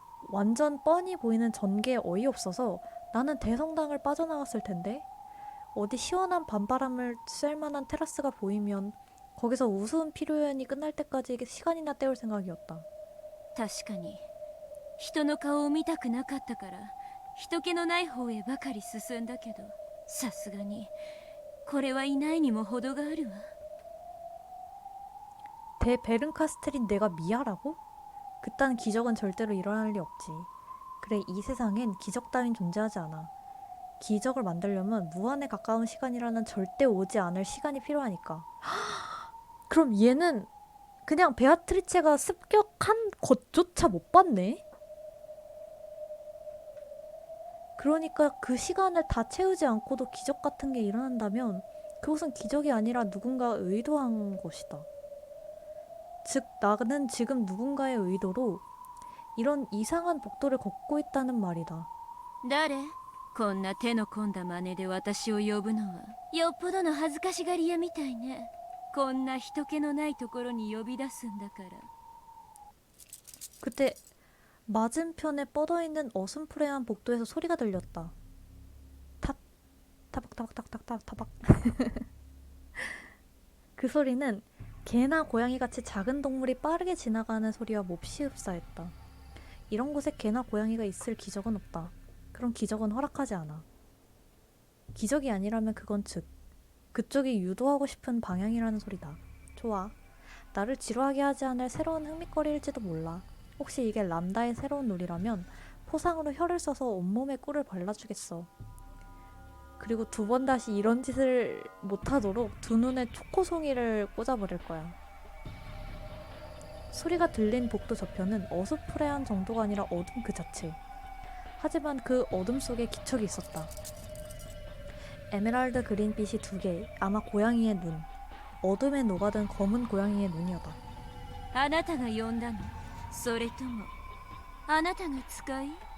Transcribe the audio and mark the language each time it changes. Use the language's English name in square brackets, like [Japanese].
[Korean] 완전 뻔히 보이는 전개에 어이없어서 나는 대성당을 빠져나왔을 텐데 어디 시원한 밤바람을 쐴 만한 테라스가 보이면 거기서 우스운 피로연이 끝날 때까지 시간이나 때울 생각이었다. [Japanese] 確かに人の顔を見たくなかったから人気のない方へばかり進んだけどさすがにこれはいないにも程があるわ [Korean] 대베른카스텔인 내가 미아라고? 그딴 기적은 절대로 일어날 리 없지. 그래, 이 세상엔 기적 따윈 존재하지 않아. 기적을 만들려면 무한에 가까운 시간이라는 절대 오지 않을 시간이 필요하니까. 그럼 얘는 그냥 베아트리체가 습격한 것조차 못 봤네? 그러니까 그 시간을 다 채우지 않고도 기적 같은 게 일어난다면 그것은 기적이 아니라 누군가 의도한 것이다. 즉, 나는 지금 누군가의 의도로 이런 이상한 복도를 걷고 있다는 말이다. [Japanese] 誰こんな手の込んだ真似で私を呼ぶのはよっぽどの恥ずかしがり屋みたいねこんな人気のないところに呼び出すんだから [Korean] 그때 맞은편에 뻗어있는 어슴푸레한 복도에서 소리가 들렸다. 탑, 타박타박타박타박 타박. 그 소리는 개나 고양이같이 작은 동물이 빠르게 지나가는 소리와 몹시 흡사했다. 이런 곳에 개나 고양이가 있을 기적은 없다. 그런 기적은 허락하지 않아. 기적이 아니라면 그건 즉 그쪽이 유도하고 싶은 방향이라는 소리다. 좋아. 나를 지루하게 하지 않을 새로운 흥미거리일지도 몰라. 혹시 이게 람다의 새로운 놀이라면 포상으로 혀를 써서 온몸에 꿀을 발라주겠어. 그리고 두 번 다시 이런 짓을 못하도록 두 눈에 초코송이를 꽂아버릴 거야. 소리가 들린 복도 저편은 어수프레한 정도가 아니라 어둠 그 자체. 하지만 그 어둠 속에 기척이 있었다. 에메랄드 그린빛이 두 개, 아마 고양이의 눈. 어둠에 녹아든 검은 고양이의 눈이었다. [Japanese] あなたが呼んだのそれともあなたが使い